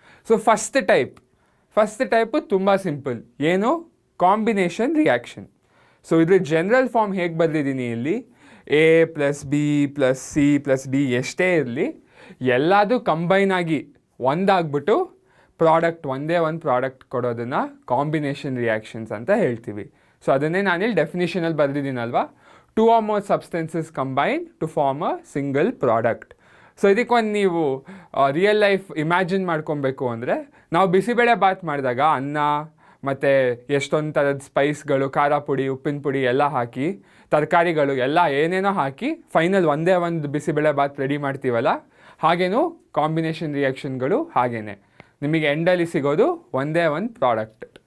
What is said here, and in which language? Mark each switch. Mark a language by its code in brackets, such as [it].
[kn] So first type ತುಂಬ simple, ಏನು, combination reaction. So ಇದ್ರ ಜನರಲ್ ಫಾರ್ಮ್ ಹೇಗೆ ಬರೆದಿದ್ದೀನಿ ಇಲ್ಲಿ, A + B + C + D ಎಷ್ಟೇ ಇರಲಿ ಎಲ್ಲದೂ ಕಂಬೈನ್ ಆಗಿ ಒಂದಾಗ್ಬಿಟ್ಟು ಒಂದೇ ಒಂದು ಪ್ರಾಡಕ್ಟ್ ಕೊಡೋದನ್ನು ಕಾಂಬಿನೇಷನ್ ರಿಯಾಕ್ಷನ್ಸ್ ಅಂತ ಹೇಳ್ತೀವಿ. [en] so [kn] ಅದನ್ನೇ ನಾನಿಲ್ಲಿ ಡೆಫಿನಿಷನಲ್ಲಿ ಬರೆದಿದ್ದೀನಲ್ವ, [en] 2 or more substances combine to form a single product. [kn] So ಇದಕ್ಕೊಂದು ನೀವು ರಿಯಲ್ ಲೈಫ್ ಇಮ್ಯಾಜಿನ್ ಮಾಡ್ಕೊಬೇಕು ಅಂದರೆ, ನಾವು ಬಿಸಿಬೇಳೆ ಬಾತ್ ಮಾಡಿದಾಗ ಅನ್ನ ಮತ್ತು ಎಷ್ಟೊಂದು ಥರದ ಸ್ಪೈಸ್ಗಳು, ಖಾರ ಪುಡಿ, ಉಪ್ಪಿನ ಪುಡಿ ಎಲ್ಲ ಹಾಕಿ, ತರಕಾರಿಗಳು ಎಲ್ಲ ಏನೇನೋ ಹಾಕಿ ಫೈನಲ್ ಒಂದೇ ಒಂದು ಬಿಸಿಬೇಳೆ ಬಾತ್ ರೆಡಿ ಮಾಡ್ತೀವಲ್ಲ, ಹಾಗೇನೂ ಕಾಂಬಿನೇಷನ್ ರಿಯಾಕ್ಷನ್ಗಳು ಹಾಗೇನೆ ನಿಮಗೆ ಎಂಡಲ್ಲಿ ಸಿಗೋದು ಒಂದೇ ಒಂದು ಪ್ರಾಡಕ್ಟ್.